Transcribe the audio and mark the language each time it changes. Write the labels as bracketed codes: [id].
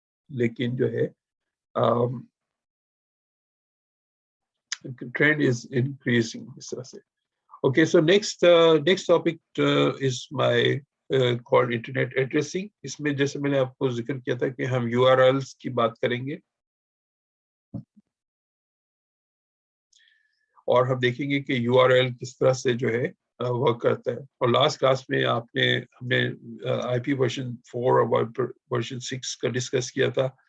[ur] لیکن جو ہے [en] trend is increasing [ur] اس طرح سے. [en] Okay, so next topic is my called internet addressing. [ur] اس میں جیسے میں نے آپ کو ذکر کیا تھا کہ ہم URLs کی بات کریں گے, اور ہم دیکھیں گے کہ URL کس طرح سے جو ہے ورک کرتا ہے. اور لاسٹ کلاس میں ہم نے IP version 4 اور version 6 کا ڈسکس کیا تھا,